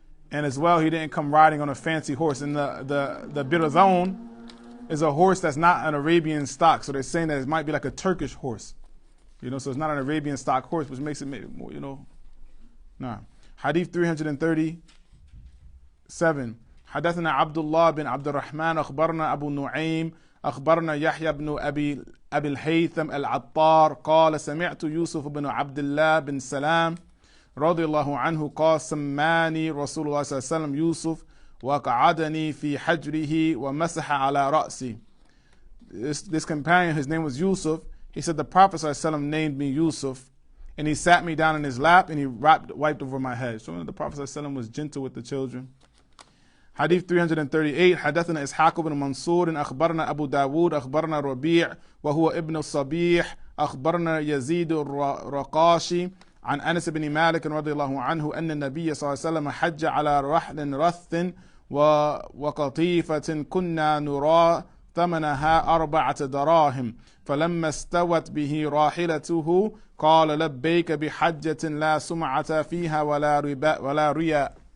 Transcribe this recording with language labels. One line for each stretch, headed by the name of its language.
English: And as well, he didn't come riding on a fancy horse. And the birazon is a horse that's not an Arabian stock. So they're saying that it might be like a Turkish horse. So it's not an Arabian stock horse, which makes it maybe more, Nah. Hadith 337.
Arabic: حدثنا عبد الله بن عبد الرحمن أخبرنا أبو نعيم أخبرنا يحيى بن أبي الهيثم العطار قال سمعت يوسف بن عبد الله بن سلام رضي الله عنه قال سماني رسول الله صلى الله عليه وسلم يوسف وقعدني في حجره ومسح على رأسي.
English: This companion, his name was Yusuf. He said the Prophet
Arabic: صلى الله عليه وسلم
English: named me Yusuf, and he sat me down in his lap and he wiped over my head. So the Prophet
Arabic: صلى الله عليه وسلم
English: was gentle with the children. Hadith 338.
Arabic: حدثنا إسحاق بن منصور أخبرنا أبو داود أخبرنا ربيع وهو ابن الصبيح أخبرنا يزيد الرقاشي عن أنس بن مالك رضي الله عنه أن النبي صلى الله عليه وسلم حج على رحل رث وقطيفة كنا نرى ثمنها 4 دراهم فلما استوت به راحلته قال لبيك بحجة لا سمعة فيها ولا رياء.